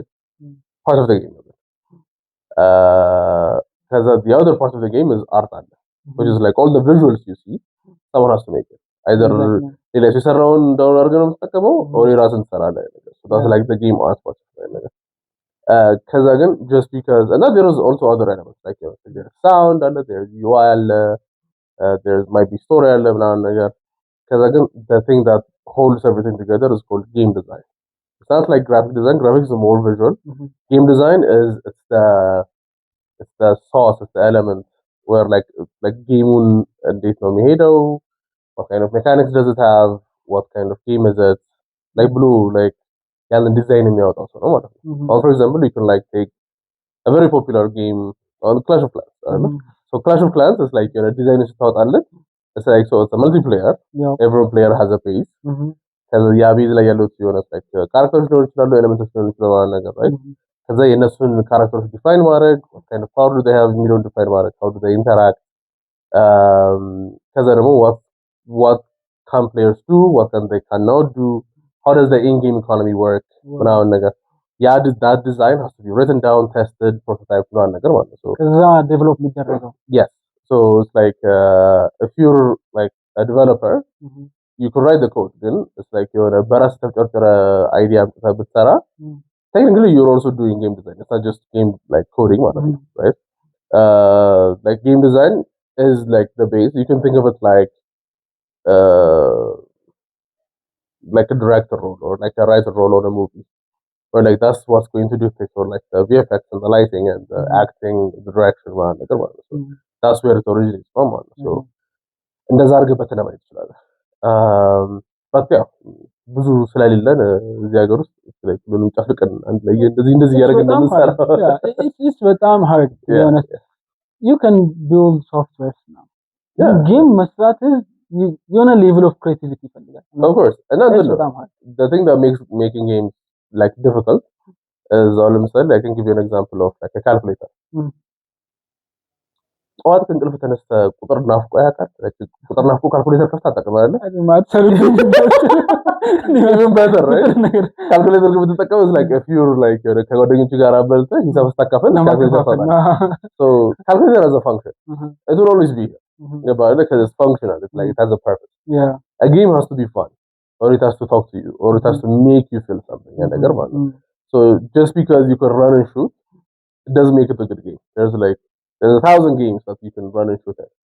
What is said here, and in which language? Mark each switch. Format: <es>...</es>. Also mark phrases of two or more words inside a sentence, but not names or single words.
<en>Part of the game. Because the other part of the game is art, which is like all the visuals you see, someone has to make it. Either</en> <am>ሌላ ሲሰራውን ዳውን አድርገን ነው የምትጠቀመው</am> <en>or</en> <am>የራስን ትሰራለህ።</am> <en>So that's like the game art part.</en> <am>ከዛ ግን</am> <en>just because and then there is also other elements like there's sound and there's UI there might be story</en> <am>አለ ምናምን ነገር ከዛ ግን</am> <en>the thing that holds everything together is called game design. It's not like graphic design. Graphics is more visual. Game design is it's the sauce, it's the element where like game</en> <am>እንዴት ነው የሚሄደው,</am> <en>what kind of mechanics does it have, what kind of game is it, like blue like</en> <am>ያለን ዲዛይን የሚያወጣው ሰው ነው ማለት ነው.</am> <en>For example, you can like take a very popular game on Clash of Clans. So Clash of Clans is like design ስታወጣለት it's like so it's a multiplayer. Every player has a base.</en> <am>ከዛ ያ ቤዝ ላይ ያሉት የሆነ like ካራክተሮች ሊሆኑ ይችላሉ, ኤሌመንቶች ሊሆኑ ይችላሉ ነገር right. ከዛ የነሱን ካራክተሮች ዲፋይን ማድረግ,</am> <en>what kind of power do they have</en> <am>የሚለውን ዲፋይን ማድረግ,</am> <en>how do they interact,</en> <am>ከዛ ደግሞ</am> <en>what can players do, what can they cannot do, how does the in-game economy work</en> <am>ምናምን ነገር ያ</am> <en>that design has to be written down, tested, prototype</en> <am>ምናምን ነገር ማለት ነው. ከዛ ዴቨሎፕ የሚደረገው</am> <en>yes. So it's like if you're like a developer, you could write the code, then it's like</en> <am>የሆነ በራስ ተጨርጨረ አይዲያ አምጥተህ ብትሰራ</am> <en>technically you're also doing game design. It's not just game like coding, right? Like game design is like the base. You can think of it like a director role or like a writer role on a movie, or like that's what's going to do things, or like the VFX and the lighting and the acting, the direction, so that's where it originates from.</en> <am>So እንደዛ አድርገህ በተለማይ ይችላል.</am> <en>but yeah</en> <am>ብዙ ስለሌለን እዚህ ሀገር ውስጥ like ምንም ጫፍቀን አንድ ላይ እንደዚህ ያደረገን እንደምንሰራ</am> <en>it's በጣም hard to be honest. You can build software now.</en> <am>Game መስራት የሆነ</am> <en>level of creativity</en> <am>ይፈልጋል.</am> <en>Of course. And the thing that makes making games like difficult is all I can give you an example of like a calculator.</en> <am>ጠዋት ከእንቅልፍ ተነስተህ ቁጥር ናፍቆ ያውቃል? ቁጥር ናፍቆ ካልኩሌተር ከፍተህ ታጠቅማለህ?</am> <en>even better, right?</en> <am>ካልኩሌተር ግን ብትጠቀም</am> <en>is like if you're like</en> <am>ከጓደኞች ጋር አበልተህ ሂሳብ ስታካፍል ካልኩሌተር ታጠቅማለህ.</am> <en>So calculator has a function. It will always be here. Because it's functional. It's like it has a purpose. Yeah. A game has to be fun, or it has to talk to you, or it has to make you feel something. So just because you can run and shoot, it doesn't make it a good game. There's 1,000 games that you can run and shoot at.</en>